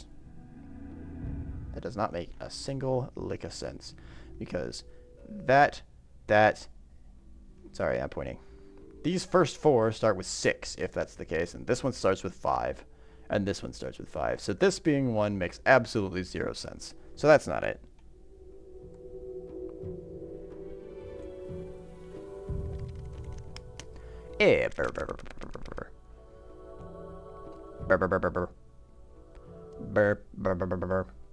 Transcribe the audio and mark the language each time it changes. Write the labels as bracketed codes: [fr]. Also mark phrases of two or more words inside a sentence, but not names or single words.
[en] That does not make a single lick of sense. Because sorry, I'm pointing. These first 4 start with 6, if that's the case. And this one starts with 5. And this one starts with 5. So this being 1 makes absolutely 0 sense. So that's not it. Eh, burr, burr, burr, burr, burr. Burr, burr, burr, burr, burr. Burr, burr, burr, burr, burr, burr.